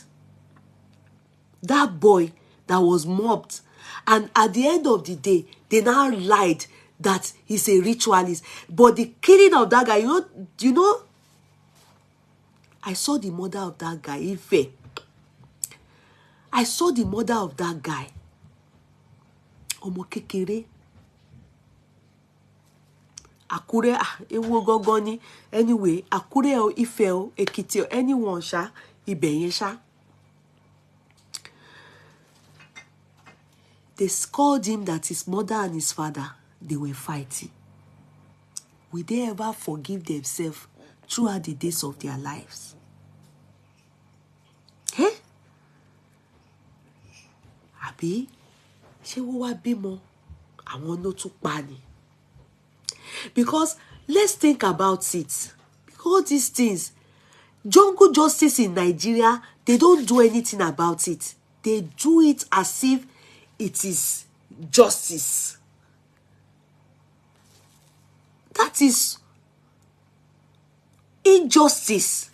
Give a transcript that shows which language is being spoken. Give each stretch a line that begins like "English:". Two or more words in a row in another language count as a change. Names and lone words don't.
English: That boy that was mobbed, and at the end of the day, they now lied that he's a ritualist. But the killing of that guy, you know, I saw the mother of that guy, Ife. I saw the mother of that guy.
Yoruba: Ọmọ kékeré. Akure, ewo gogoni.
English: Anyway, Akure o Ife o Ekiti o anyone sha,
Yoruba: ibẹ̀ yẹn sha.
English: They called him that his mother and his father, they were fighting. Will they ever forgive themselves throughout the days of their lives? Eh?
Yoruba: Àbí ṣé wọ́n wá bímọ àwọn ló tún pa ni?
English: Because let's think about it. Because these things, jungle justice in Nigeria, they don't do anything about it. They do it as if it is justice. That is injustice.